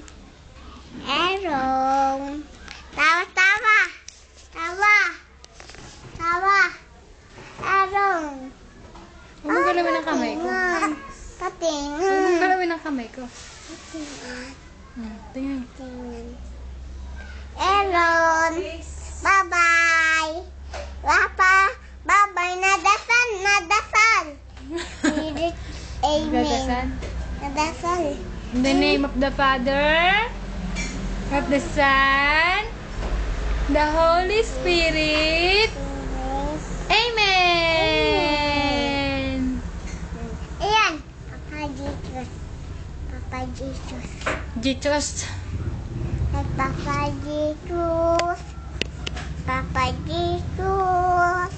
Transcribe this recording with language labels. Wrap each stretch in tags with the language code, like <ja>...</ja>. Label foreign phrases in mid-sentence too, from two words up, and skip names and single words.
<tl>Aaron! Tawa, tawa! Tawa! Tawa! Aaron! Huwag mong galawin ang kamay ko. Patingan! Huwag Patingan! mong galawin ang kamay ko. Tingnan. Aaron!</tl> <en>Bye-bye!</en> <tl>Papa! Bye-bye! Nadasal! Nadasal! Amen! Gagasan. Nadasal!</tl> <en>In the name of the Father, of the Son, the Holy Spirit. Amen!</en> <tl>Ayan! Papa Jesus! Papa Jesus! Jesus. Papa Jesus! Papa Jesus!</tl>